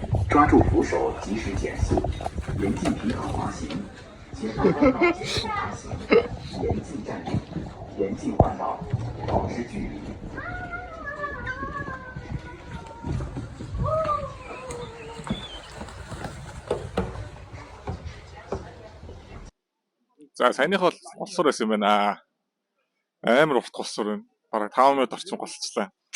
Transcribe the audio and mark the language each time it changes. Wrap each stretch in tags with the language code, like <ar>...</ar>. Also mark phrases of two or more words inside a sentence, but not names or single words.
<zh>抓住扶手及时减速，严禁平躺滑行，前方弯道减速滑行，严禁站立，严禁换道，保持距离。</zh> <mn>За саяных бол голсуур байсан юм байна. Амар урт голсуур байна. Бараг 5 минут орчим голцлаа.</mn>